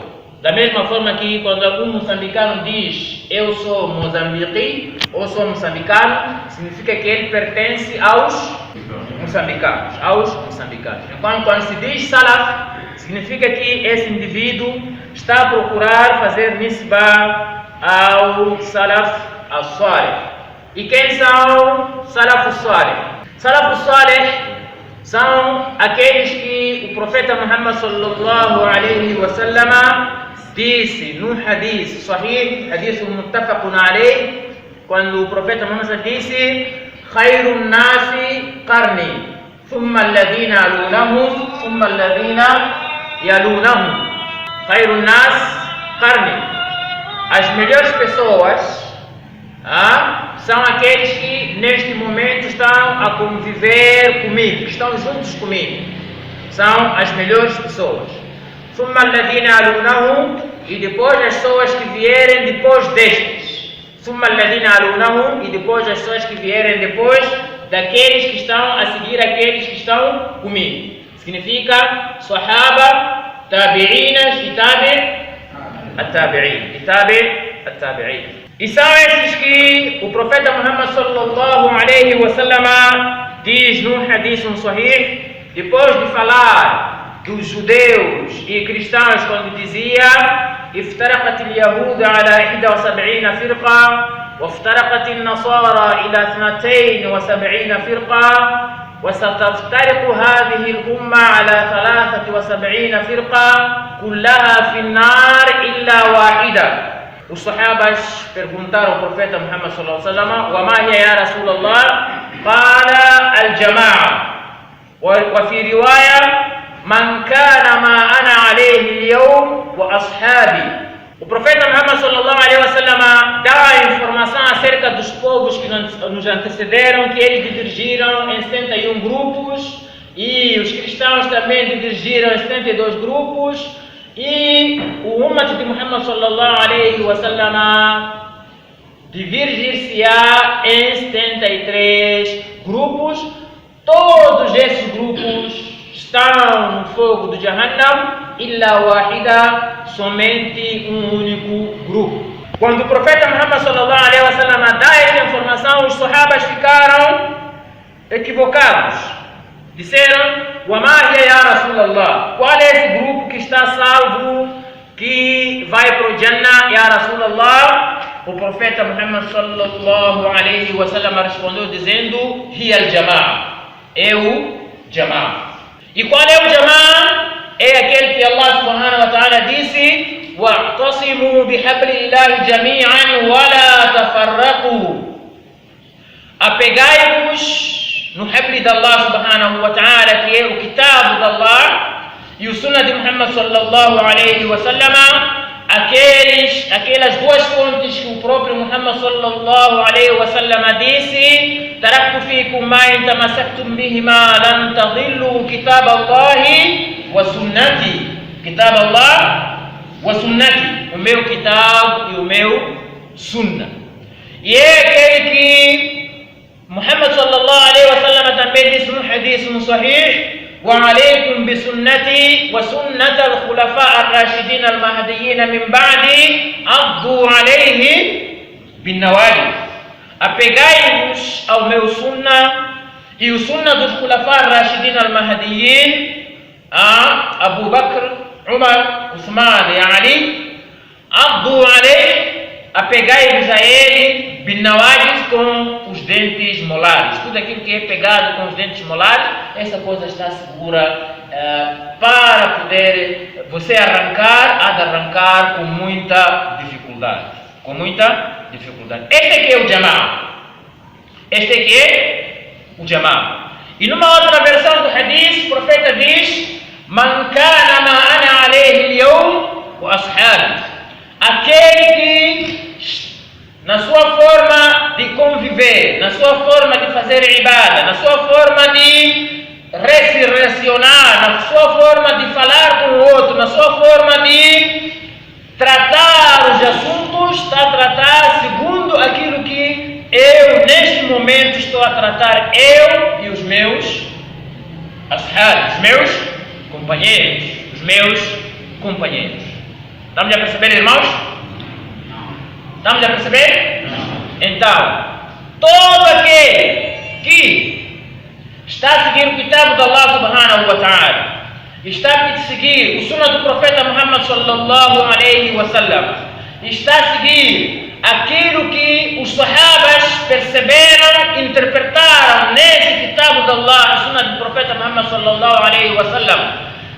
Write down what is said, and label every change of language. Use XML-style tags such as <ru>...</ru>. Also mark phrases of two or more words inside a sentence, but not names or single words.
<pt>Da mesma forma que quando algum moçambicano diz eu sou moçambique ou sou moçambicano, significa que ele pertence aos moçambicanos. Então, quando se diz salaf, significa que esse indivíduo está a procurar fazer nisba ao</pt> <ar>السلف الصالح.</ar> <pt>E quem são</pt> <ar>السلف الصالح? السلف الصالح</ar> <pt>são aqueles que o profeta Muhammad</pt> <ar>صلى الله عليه وسلم</ar> <pt>disse num</pt> <ar>حديث صحيح، حديث متفق عليه,</ar> <pt>quando o profeta Muhammad disse</pt> <ar>خير الناس قرني ثم الذين يلونهم ثم الذين يلونهم thumma alladhina yalunahum. خير الناس قرني,</ar> <pt>as melhores pessoas são aqueles que neste momento estão a conviver comigo, que estão juntos comigo, são as melhores pessoas.</pt> <ar>ثم الذين يلونهم,</ar> <pt>e depois as pessoas que vierem depois destes.</pt> <ar>ثم الذين يلونهم,</ar> <pt>e depois as pessoas que vierem depois daqueles que estão a seguir aqueles que estão comigo. Significa sahaba, tabi'inas e tabi'in. E são esses que o profeta Muhammad</pt> <ar>صلى الله عليه وسلم</ar> <pt>diz num</pt> <ar>حديث صحيح,</ar> <pt>depois de falar dos judeus e cristãos, quando dizia</pt> <ar>افترقت اليهود على 71 فرقة وافترقت النصارى إلى 72 فرقة وستفترق هذه الأمة على 73 فرقة كلها في النار إلا واحدة.</ar> <pt>Os sahabas perguntaram ao profeta Muhammad</pt> <ar>صلى الله عليه وسلم: "وما هي يا رسول الله?" قال الجماعة. وفي رواية من كان ما أنا عليه اليوم وأصحابي.</ar> <pt>O profeta Muhammad</pt> <ar>صلى الله عليه وسلم</ar> <pt>dá a informação acerca dos povos que nos antecederam, que eles divergiram em 71 grupos, e os cristãos também divergiram em 72 grupos, e o ummah de Muhammad</pt> <ar>صلى الله عليه وسلم</ar> <pt>divergir-se-á em 73 grupos. Todos esses grupos estão no fogo do Jahannam,</pt> <ar>إلا واحدة,</ar> <pt>somente um único grupo. Quando o profeta Muhammad</pt> <ar>صلى الله عليه وسلم</ar> <pt>dá essa informação, os sahabas ficaram equivocados. Disseram:</pt> <ar>"وما هي يا رسول الله?"</ar> <pt>Qual é esse grupo que está salvo, que vai para o Jannah,</pt> <ar>يا رسول الله?</ar> <pt>O profeta Muhammad</pt> <ar>صلى الله عليه وسلم</ar> <pt>respondeu dizendo:</pt> <ar>"هي الجماعة."</ar> <pt>É o Jama'a. E qual é o Jama'a? É aquele que Allah</pt> <ar>سبحانه وتعالى</ar> <pt>disse:</pt> <ar>"واعتصموا بحبل الله جميعا ولا تفرقوا."</ar> <pt>Apegai-vos no habli de Allah</pt> <ar>سبحانه وتعالى,</ar> <pt>que é o kitab de Allah, e o sunnah de Muhammad</pt> <ar>صلى الله عليه وسلم,</ar> <pt>aquelas duas fontes que o próprio Muhammad</pt> <ar>صلى الله عليه وسلم disse: "تركت فيكم ما إن تمسكتم بهما لن تضلوا كتاب الله وسنتي." كتاب الله وسنتي,</ar> <pt>o meu kitab e o meu sunnah. E é aquele que Muhammad</pt> <ar>صلى الله عليه وسلم</ar> <pt>também disse no hadith no sahih:</pt> <ar>وعليكم بسنتي وسنة الخلفاء الراشدين المهديين من بعدي عضوا عليه بالنواجذ.</ar> <pt>Apegai-vos ao meu sunnah e o sunnah dos</pt> <ar>الخلفاء الراشدين المهديين,</ar> <pt>Abu Bakr, Umar, Uthman e Ali.</pt> <ar>عضوا عليه,</ar> <pt>apegai-vos a ele,</pt> <ar>بالنواجذ,</ar> <pt>com os dentes molares. Tudo aquilo que é pegado com os dentes molares, essa coisa está segura para poder você arrancar, há de arrancar com muita dificuldade. Com muita dificuldade. Este aqui é o Jama'a. Este aqui é o Jama'a. E numa outra versão do hadith, o profeta diz:</pt> <ar>"من كان ما أنا عليه اليوم وأصحابي."</ar> <pt>Aquele que, na sua forma de conviver, na sua forma de fazer ibada, na sua forma de se relacionar, na sua forma de falar com o outro, na sua forma de tratar os assuntos, está a tratar segundo aquilo que eu, neste momento, estou a tratar, eu e os meus ashab, os meus companheiros, os meus companheiros. Estamos a perceber, irmãos? Estamos a perceber? Então, todo aquele que está a seguir o kitab de Allah</pt> <ar>سبحانه وتعالى,</ar> <pt>está a seguir o sunnah do profeta Muhammad</pt> <ar>صلى الله عليه وسلم,</ar> <pt>está a seguir aquilo que os sahabas perceberam, interpretaram nesse kitab de Allah, o sunnah do profeta Muhammad</pt> <ar>صلى الله عليه وسلم,</ar>